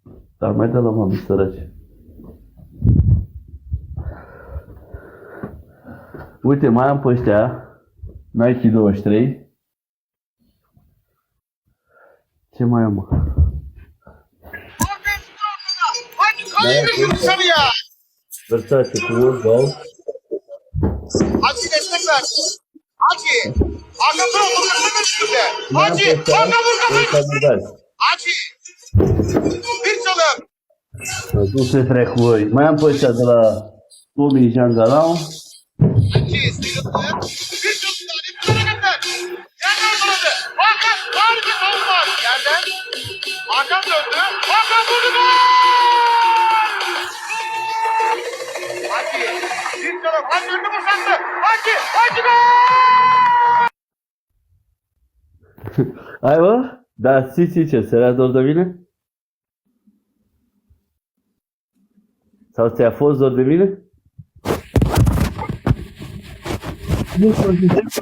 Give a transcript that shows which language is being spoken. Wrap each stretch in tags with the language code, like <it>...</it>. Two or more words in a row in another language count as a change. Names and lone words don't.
<ro>Dar mai dă la mami săraci. Uite, mai am pe ăștia Nike 23. Ce mai am, mă? Versace cu Wolfgang.</ro> <tr>Hacı destek ver. Hacı. Arkasına vurgasana üstünde. Hacı. Arka vurgasana. Hacı. Bir çalım.</tr> <ro>Nu se trec cu voi. Mai am pe ăștia de la Tomi Jangalau.</ro> <tr>Hacı sıyrıldı. Bir çalım daha. Bir hareketler. Yerden döndü. Hakan harika savunma. Yerden. Hakan döndü. Hakan vurdu. Gol! Hacı. Bir çalım. Hacı önünü boşalttı. Hacı. Hacı gol!</tr> <ro>Hai, mă? Da, ce? Se dor de mine? Sau ți-a fost dor de mine? Nu știu.</ro>